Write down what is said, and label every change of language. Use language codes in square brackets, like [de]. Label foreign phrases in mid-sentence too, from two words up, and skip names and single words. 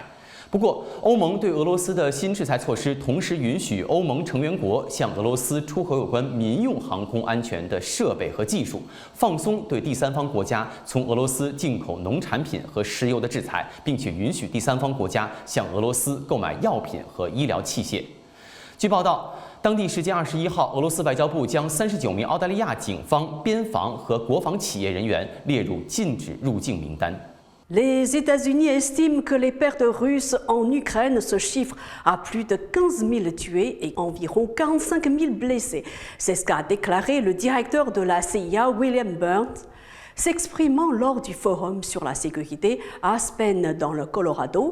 [zh] 不过，欧盟对俄罗斯的新制裁措施同时允许欧盟成员国向俄罗斯出口有关民用航空安全的设备和技术，放松对第三方国家从俄罗斯进口农产品和石油的制裁，并且允许第三方国家向俄罗斯购买药品和医疗器械。据报道，当地时间21号，俄罗斯外交部将39名澳大利亚警方、边防和国防企业人员列入禁止入境名单。 [fr] Les États-Unis estiment que les pertes russes en Ukraine se chiffrent à plus de 15 000 tués et environ 45 000 blessés. C'est ce qu'a déclaré le directeur de la CIA, William Burns, s'exprimant lors du forum sur la sécurité à Aspen dans le Colorado.